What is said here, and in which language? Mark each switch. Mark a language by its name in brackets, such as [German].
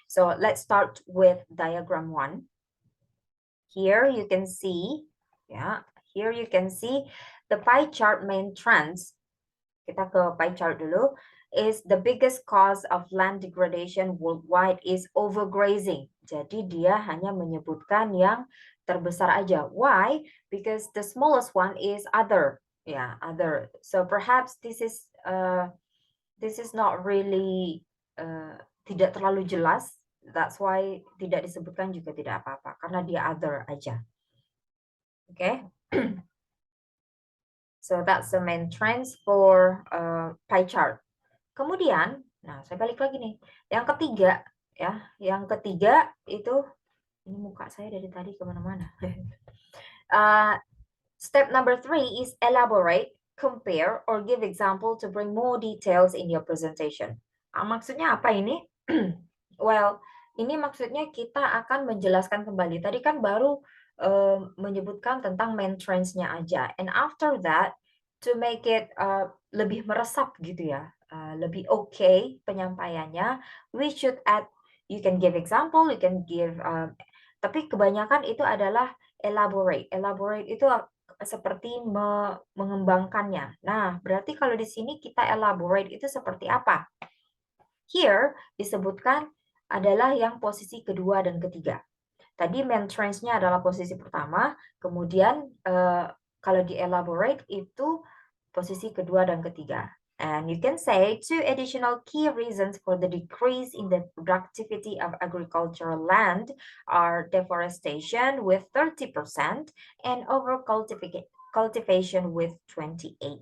[English] So let's start with diagram 1. Here you can see, here you can see the pie chart main trends. [Indonesian] Kita ke pie chart dulu. [English] Is the biggest cause of land degradation worldwide is overgrazing. [Indonesian] Jadi dia hanya menyebutkan yang terbesar aja. [English] Why? Because the smallest one is other. Other. So perhaps this is not really [Indonesian] tidak terlalu jelas. [English] That's why [Indonesian] tidak disebutkan juga tidak apa-apa, karena dia other aja. [English] Okay. So that's the main trends for pie chart. [Indonesian] Kemudian, nah saya balik lagi nih. Yang ketiga, ya, yang ketiga itu ini muka saya dari tadi kemana-mana. [English] Step number 3 is elaborate, compare, or give example to bring more details in your presentation. [Indonesian] Maksudnya apa ini? Well, ini maksudnya kita akan menjelaskan kembali. Tadi kan baru menyebutkan tentang main trends-nya aja. [English] And after that, to make it [Indonesian] lebih meresap gitu ya, lebih okay penyampaiannya, [English] we should add, you can give example, you can give, [Indonesian] tapi kebanyakan itu adalah [English] elaborate. [Indonesian] Elaborate itu seperti mengembangkannya. Nah, berarti kalau di sini kita elaborate itu seperti apa? Here disebutkan adalah yang posisi kedua dan ketiga. Tadi main trends-nya adalah posisi pertama, kemudian kalau di elaborate itu posisi kedua dan ketiga. [English] And you can say 2 additional key reasons for the decrease in the productivity of agricultural land are deforestation with 30% and overcultivation with 28%.